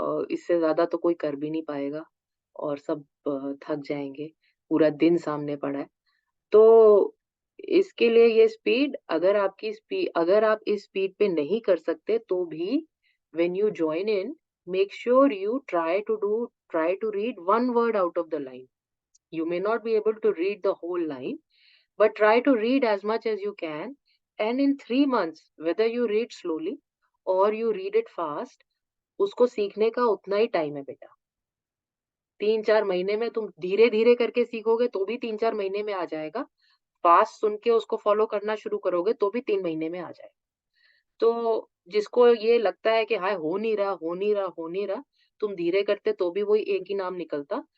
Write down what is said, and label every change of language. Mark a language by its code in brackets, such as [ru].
[hi] इससे ज़्यादा तो कोई कर भी नहीं पाएगा और सब थक जाएँगे। पूरा दिन सामने पड़ा है। तो इसके लिए ये स्पीड, अगर आप इस स्पीड पे नहीं कर सकते तो भी [en] When you join in, make sure you try to read one word out of the line. You may not be able to read the whole line, but try to read as much as you can. And in 3 months, whether you read slowly or you read it fast, [hi] उसको सीखने का उतना ही time है बेटा। 3-4 महीने में तुम धीरे-धीरे करके सीखोगे तो भी 3-4 महीने में आ जाएगा। फास्ट सुन के उसको फ़ॉलो करना शुरू करोगे तो भी 3 महीने में आ जाएगा। तो जिसको ये लगता है कि हाय हो नहीं रहा, हो नहीं रहा, हो नहीं रहा, तुम धीरे करते तो भी वही एक ही नाम निकलता।